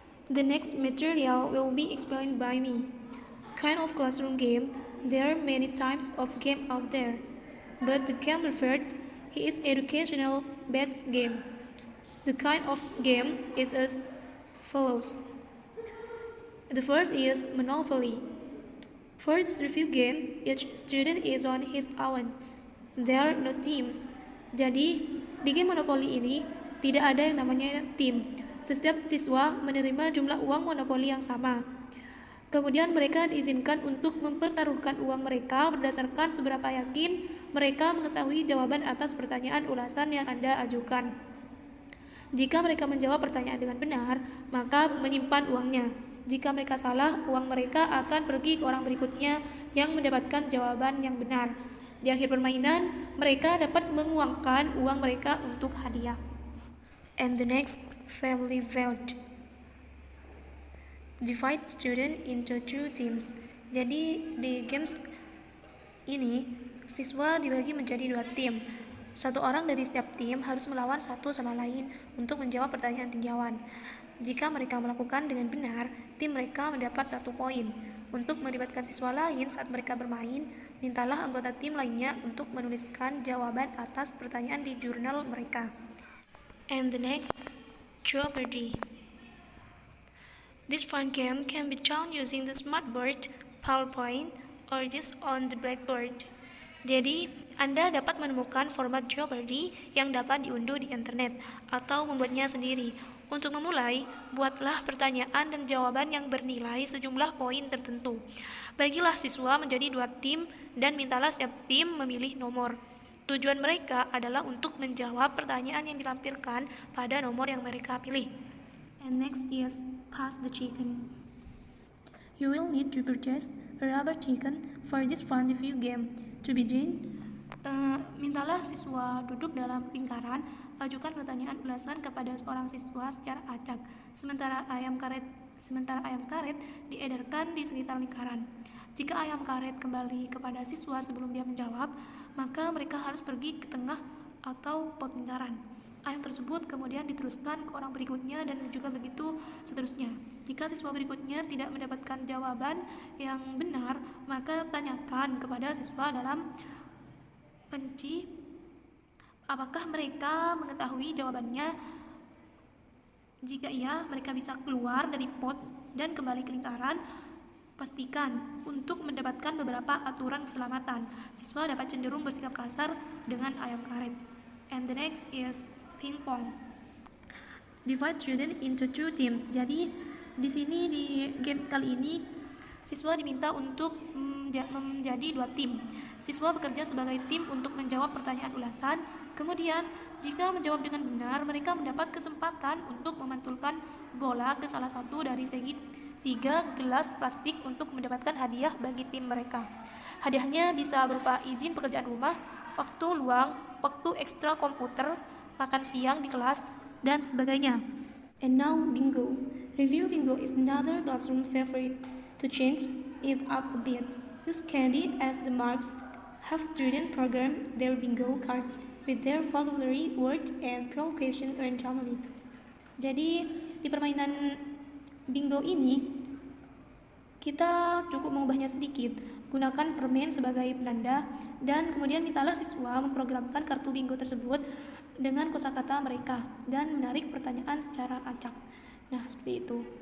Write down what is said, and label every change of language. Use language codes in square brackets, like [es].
[en] The next material will be explained by me. Kind of classroom game, there are many types of game out there, but the game referred is educational based game. The kind of game is as follows. The first is Monopoly. For this review game, each student is on his own. There are no teams. [id] Jadi, di game Monopoly ini tidak ada yang namanya tim. Setiap siswa menerima jumlah uang monopoli yang sama. Kemudian mereka diizinkan untuk mempertaruhkan uang mereka berdasarkan seberapa yakin mereka mengetahui jawaban atas pertanyaan ulasan yang Anda ajukan. Jika mereka menjawab pertanyaan dengan benar, maka menyimpan uangnya. Jika mereka salah, uang mereka akan pergi ke orang berikutnya yang mendapatkan jawaban yang benar. Di akhir permainan, mereka dapat menguangkan uang mereka untuk hadiah. [en] And the next, Family Vault. Divide student into two teams. [id] Jadi di games ini siswa dibagi menjadi dua tim. Satu orang dari setiap tim harus melawan satu sama lain untuk menjawab pertanyaan tinjauan. Jika mereka melakukan dengan benar, tim mereka mendapat 1 poin. Untuk melibatkan siswa lain saat mereka bermain, mintalah anggota tim lainnya untuk menuliskan jawaban atas pertanyaan di jurnal mereka. [en] And the next, Jeopardy! This fun game can be done using the Smartboard, PowerPoint, or just on the Blackboard. [id] Jadi, Anda dapat menemukan format Jeopardy yang dapat diunduh di internet atau membuatnya sendiri. Untuk memulai, buatlah pertanyaan dan jawaban yang bernilai sejumlah poin tertentu. Bagilah siswa menjadi 2 tim dan mintalah setiap tim memilih nomor. Tujuan mereka adalah untuk menjawab pertanyaan yang dilampirkan pada nomor yang mereka pilih. [en] And next is Pass the Chicken. You will need to purchase a rubber chicken for this fun review game. To begin, [id] mintalah siswa duduk dalam lingkaran, ajukan pertanyaan ulasan kepada seorang siswa secara acak, sementara ayam karet diedarkan di sekitar lingkaran. Jika ayam karet kembali kepada siswa sebelum dia menjawab, maka mereka harus pergi ke tengah atau pot lingkaran. Ayam tersebut kemudian diteruskan ke orang berikutnya dan juga begitu seterusnya. Jika siswa berikutnya tidak mendapatkan jawaban yang benar, maka tanyakan kepada siswa dalam penci apakah mereka mengetahui jawabannya. Jika iya, mereka bisa keluar dari pot dan kembali ke lingkaran. Pastikan untuk mendapatkan beberapa aturan keselamatan. Siswa dapat cenderung bersikap kasar dengan ayam karet. [en] And the next is ping pong. Divide student into 2 teams. [id] Jadi di sini di game kali ini siswa diminta untuk menjadi 2 tim. Siswa bekerja sebagai tim untuk menjawab pertanyaan ulasan. Kemudian jika menjawab dengan benar, mereka mendapat kesempatan untuk memantulkan bola ke salah satu dari segi 3 gelas plastik untuk mendapatkan hadiah bagi tim mereka. Hadiahnya bisa berupa izin pekerjaan rumah, waktu luang, waktu ekstra komputer, makan siang di kelas, dan sebagainya. [en] And now bingo. Review bingo is another classroom favorite. To change it up a bit, use candy as the marks. Have students program their bingo cards with their vocabulary, word, and pronunciation randomly. [id] Jadi di permainan bingo ini kita cukup mengubahnya sedikit. Gunakan permen sebagai penanda dan kemudian mintalah siswa memprogramkan kartu bingo tersebut dengan kosakata mereka dan menarik pertanyaan secara acak. Nah, seperti itu.